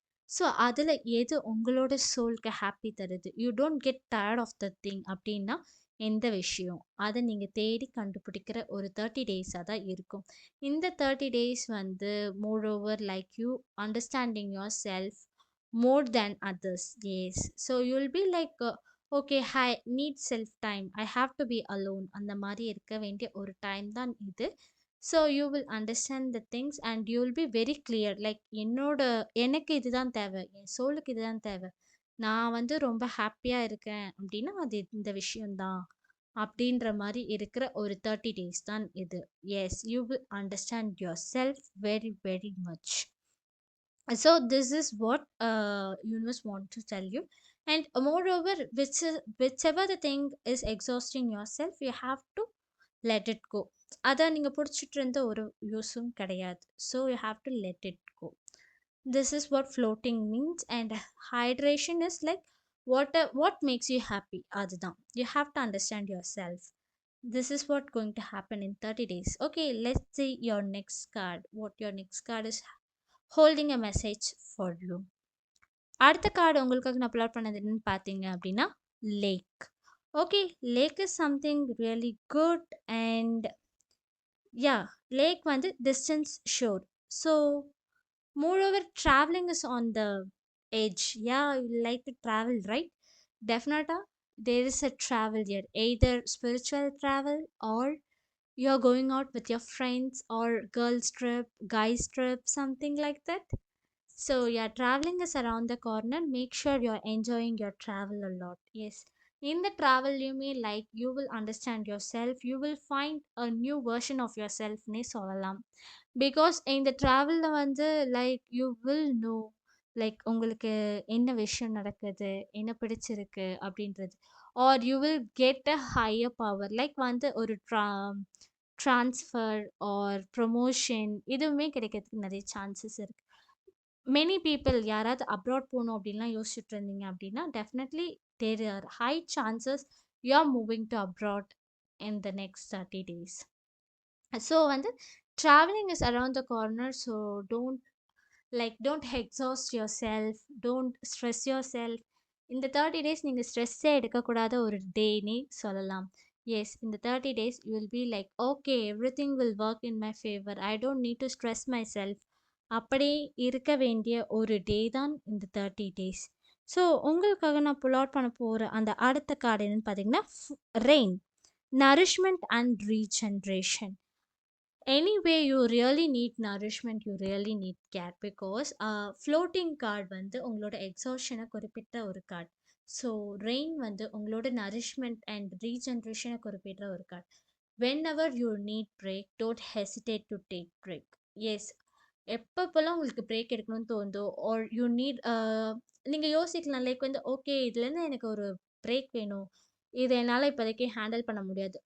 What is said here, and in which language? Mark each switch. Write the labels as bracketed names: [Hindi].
[Tamil] So அதில் எது உங்களோட சோல்க்கு ஹாப்பி தருது, [English] you don't get tired of the thing [Tamil] அப்படின்னா எந்த விஷயம், அதை நீங்கள் தேடி கண்டுபிடிக்கிற ஒரு 30 டேஸாக தான் இருக்கும். [English] இந்த 30 டேஸ் வந்து moreover like you understanding yourself more than others. Yes, so you'll be like okay, I need self time, I have to be alone, [Tamil] அந்த மாதிரி இருக்க வேண்டிய ஒரு டைம் தான் இது. [English] So you will understand the things and you will be very clear. [Tamil] Like எனக்கு இதுதான் தேவை, என் சோலுக்கு இதுதான் தேவை, நான் வந்து ரொம்ப ஹாப்பியாக இருக்கேன் அப்படின்னா அது இந்த விஷயம்தான் அப்படின்ற மாதிரி இருக்கிற ஒரு 30 டேஸ் தான் இது. [English] Yes, you will understand yourself very very much. So this is what universe want to tell you. And moreover, whichever the thing is exhausting yourself, you have to let it go. [Tamil] அதை நீங்கள் பிடிச்சிட்டு இருந்த ஒரு யூஸும் கிடையாது. [English] So you have to let it go. This is what floating means. And hydration is like what makes you happy, அதுதான். You have to understand yourself. This is what going to happen in 30 days. Okay, let's see your next card. What your next card is holding a message for you. [Tamil] அடுத்த card உங்களுக்காக நான் upload பண்ணது என்னன்னு பார்த்தீங்க அப்படின்னா lakh. [English] Okay, lake is something really good. And yeah, lake வந்து distance shore. So moreover, traveling is on the edge. Yeah, you like to travel, right? Definitely there is a travel here, either spiritual travel, or you're going out with your friends, or girls trip, guys trip, something like that. So yeah, traveling is around the corner. Make sure you're enjoying your travel a lot. Yes. In the travel, you may like you will understand yourself. You will find a new version of yourself. [Tamil] Ne சொல்லலாம். [English] Because in the travel வந்து like you will know like [Tamil] உங்களுக்கு என்ன விஷயம் நடக்குது, என்ன பிடிச்சிருக்கு அப்படின்றது. [English] Or you will get a higher power. [Tamil] Like வந்து ஒரு transfer or promotion இதுவுமே கிடைக்கிறதுக்கு நிறைய சான்சஸ் இருக்கு. [English] many people [Tamil] யாராவது அப்ராட் போகணும் அப்படின்லாம் யோசிச்சுட்டு இருந்தீங்க அப்படின்னா [English] Definitely there are high chances you are moving to abroad in the next 30 days. So வந்து traveling is around the corner. So don't exhaust yourself, don't stress yourself. [Tamil] இந்த 30 days நீங்கள் ஸ்ட்ரெஸ்ஸே எடுக்கக்கூடாத ஒரு டேனே சொல்லலாம். [English] Yes, இந்த 30 days you will be like okay, everything will work in my favour, I don't need to stress myself. [Tamil] அப்படியே இருக்க வேண்டிய ஒரு டே தான் இந்த 30 டேஸ். ஸோ உங்களுக்காக நான் புல் அவுட் பண்ண போகிற அந்த அடுத்த கார்டு என்னன்னு பார்த்தீங்கன்னா rain, nourishment and regeneration. [English] Anyway, you really need nourishment, you really need care, because floating card வந்து [Tamil] உங்களோட எக்ஸாஷனை குறிப்பிட்ட ஒரு கார்டு. ஸோ ரெயின் வந்து உங்களோட நரிஷ்மெண்ட் அண்ட் ரீஜென்ரேஷனை குறிப்பிட்ட ஒரு card. [English] Whenever you need break, don't hesitate to take break. Yes, [Tamil] எப்பப்போலாம் உங்களுக்கு break எடுக்கணும்னு தோணுதோ, ஆர் யூ நீட் நீங்க யோசிக்கலாம். லைக் வந்து ஓகே இதுலேருந்து எனக்கு ஒரு பிரேக் வேணும். இத என்னால இப்போதைக்கு ஹேண்டில் பண்ண முடியாது.